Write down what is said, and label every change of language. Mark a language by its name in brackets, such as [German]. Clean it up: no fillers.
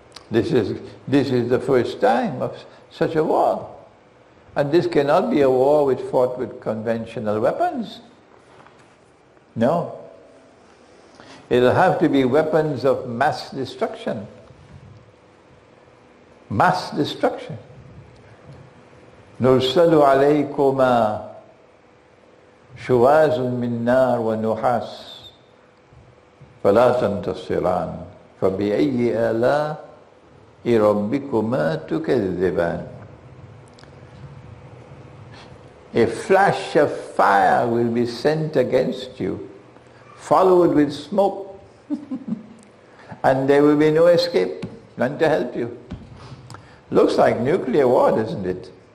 [English] This is the first time of such a war. And this cannot be a war which fought with conventional weapons. No. It'll have to be weapons of mass destruction. Mass destruction. [Arabic] نرسل عليكما شواظ من نار ونحاس فلا تنتصران فبأي آلاء ربكما تكذبان. [English] A flash of fire will be sent against you, followed with smoke, and there will be no escape, none to help you. Looks like nuclear war, doesn't it?